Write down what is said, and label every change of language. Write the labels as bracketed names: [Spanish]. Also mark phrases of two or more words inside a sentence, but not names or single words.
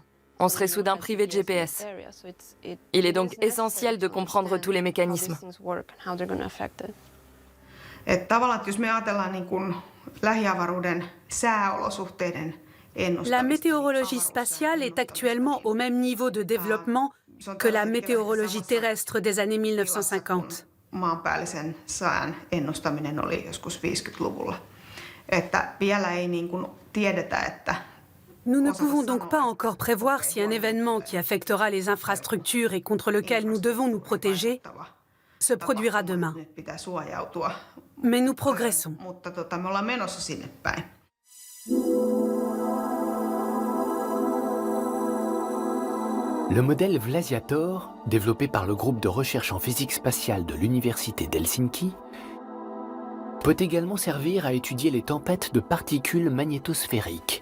[French] On serait soudain privé de GPS. Il est donc essentiel de comprendre tous les mécanismes. La météorologie spatiale est actuellement au même niveau de développement que la météorologie terrestre des années 1950. [Finnish] Maanpäällisen sään ennustaminen oli joskus 50-luvulla. Että vielä ei tiedetä, että [French] Nous ne pouvons donc pas encore prévoir si un événement qui affectera les infrastructures et contre lequel nous devons nous protéger se produira demain. Mais nous progressons. [Finnish] Me ollaan menossa sinne päin. [French] Le modèle Vlasiator, développé par le groupe de recherche en physique spatiale de l'Université d'Helsinki, peut également servir à étudier les tempêtes de particules magnétosphériques.